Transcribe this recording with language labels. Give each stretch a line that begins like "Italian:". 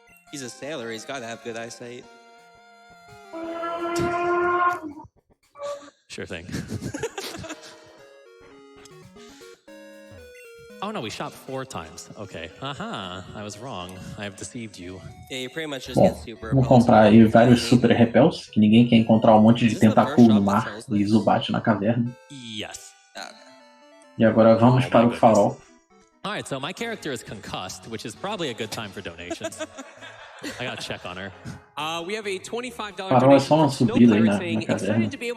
English: He's a sailor, he's gotta have good eyesight. Sure thing. Oh no, we shot 4 times. Okay. I was wrong. I have deceived you. Yeah, you pretty much just get super.
Portuguese: Vou comprar aí vários super repels, que ninguém quer encontrar um monte de tentáculo no mar e Zubat na caverna.
English: Yes. Okay.
Portuguese: E agora vamos para o farol.
English: Alright, so my character is concussed, which is probably a good time for donations. I gotta check on her. We have a $25
Portuguese: Farol é só uma subida aí na caverna.